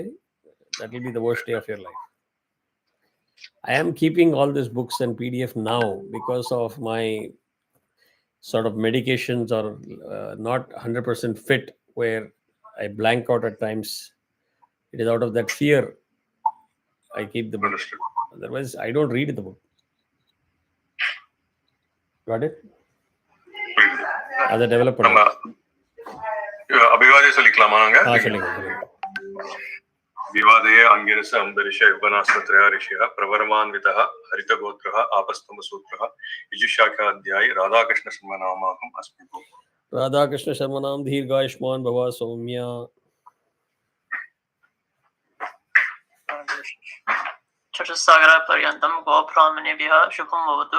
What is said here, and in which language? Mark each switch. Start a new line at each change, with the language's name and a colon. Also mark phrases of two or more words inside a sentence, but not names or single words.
English: That will be the worst day of your life. I am keeping all these books and PDF now because of my sort of medications are not 100% fit, where I blank out at times. It is out of that fear I keep the book. Otherwise, I don't read the book. Got it? As a developer.
Tamil: Abhivadaya சொல்லிக்கலாமா நாங்க? சொல்லுங்க.
Sanskrit: विवादये अंगिरस अंबरीष युगनास्त्रय ऋषिः प्रवरमान्वितः हरितगोत्रः आपस्तंभसूत्रः यजुशाखाध्यायी राधाकृष्ण शर्मनामाहम् अस्मि। राधाकृष्ण शर्मनाम दीर्घायुष्मान भव सौम्या। चतुस्सागरा पर्यन्तं गोब्राह्मणेभ्यः शुभं भवतु।